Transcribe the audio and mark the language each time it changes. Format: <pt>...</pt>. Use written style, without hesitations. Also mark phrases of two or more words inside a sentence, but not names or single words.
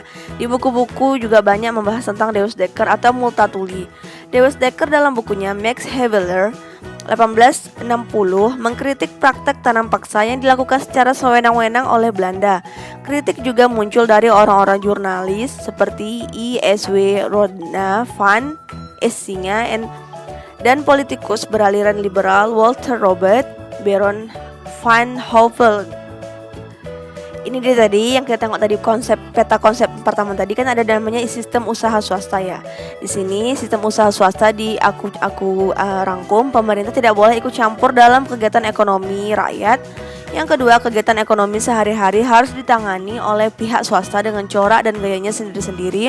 <id>Di buku-buku juga banyak membahas tentang Deus Dekker atau Multatuli. Deus Dekker dalam bukunya Max Havelaar 1860 mengkritik praktek tanam paksa yang dilakukan secara sewenang-wenang oleh Belanda. Kritik juga muncul dari orang-orang jurnalis seperti I.S.W. Rodna van Essinga dan politikus beraliran liberal Walter Robert Baron van Houvel. Ini dia tadi yang kita tengok tadi, peta konsep pertama tadi kan ada namanya sistem usaha swasta ya. Di sini sistem usaha swasta aku rangkum, pemerintah tidak boleh ikut campur dalam kegiatan ekonomi rakyat. Yang kedua, kegiatan ekonomi sehari-hari harus ditangani oleh pihak swasta dengan corak dan gayanya sendiri-sendiri.</id>